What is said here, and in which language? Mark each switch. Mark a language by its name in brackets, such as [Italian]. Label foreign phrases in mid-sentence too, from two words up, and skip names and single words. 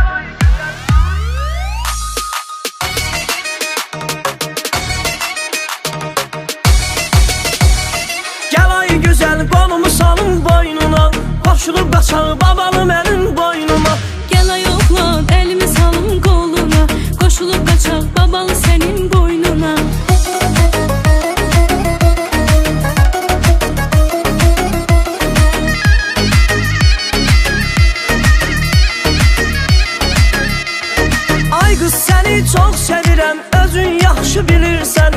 [Turkish] Gel ay güzel, kolumu salın boynuna, koşulub qaçar babalı mənim boynuma. Gel ay oğlan, elimi salım koluna, koşulup kaçak babalı senin boynuna. [Azerbaijani] Ay qız səni çox sevirəm, özün yaxşı bilirsən.